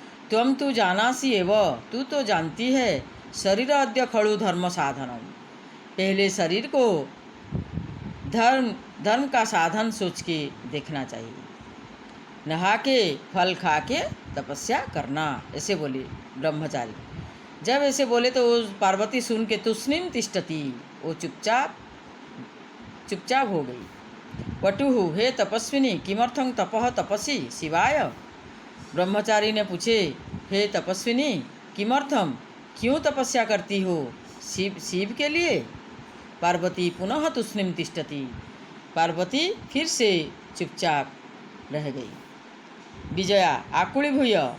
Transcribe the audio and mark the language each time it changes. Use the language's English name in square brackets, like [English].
[Sanskrit] त्वं तु जानासि एव, [Hindi] तू तो जानती है, [Sanskrit] शरीर अद्य खलु धर्म साधनम, [Hindi] पहले शरीर को धर्म का साधन सोच के देखना चाहिए। नहा के फल खा के तपस्या करना, ऐसे बोले ब्रह्मचारी। जब ऐसे बोले तो पार्वती सुन के [Sanskrit] तूष्णीं तिष्ठति, [Hindi] वो चुपचाप हो गई। [Sanskrit] वटुः हे तपस्विनी किमर्थं तपः तपसि शिवाय। [Hindi] ब्रह्मचारी ने पूछे, [Sanskrit] हे तपस्विनी किमर्थम, [Hindi] क्यों तपस्या करती हो, शिव के लिए। [Sanskrit] पार्वती पुनः तूष्णीं तिष्ठति, [Hindi] पार्वती फिर से चुपचाप रह गई। [Sanskrit] विजया आकुलीभूय